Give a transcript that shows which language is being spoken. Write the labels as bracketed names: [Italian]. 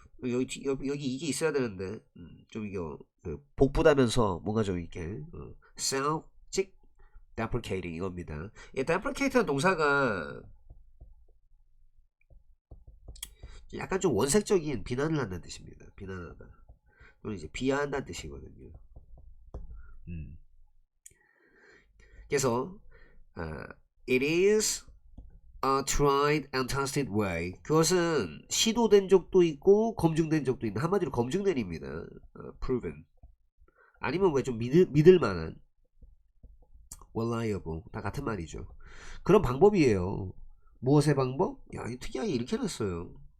[Korean] 여기 이게 있어야 되는데 좀 이게 복부다면서 뭔가 좀 이렇게 self-deprecating 이겁니다. 이 deprecate라는 동사가 약간 좀 원색적인 비난을 한다는 뜻입니다. 비난하다 또는 이제 비하한다는 뜻이거든요. [English] 그래서 it is a tried and tested way. [Korean] 그것은 시도된 적도 있고 검증된 적도 있는 한마디로 검증된입니다. [English] proven. [Korean] 아니면 왜 좀 믿을 만한 reliable 다 같은 말이죠. 그런 방법이에요. 무엇의 방법? 야, 이 특이하게 이렇게 해놨어요.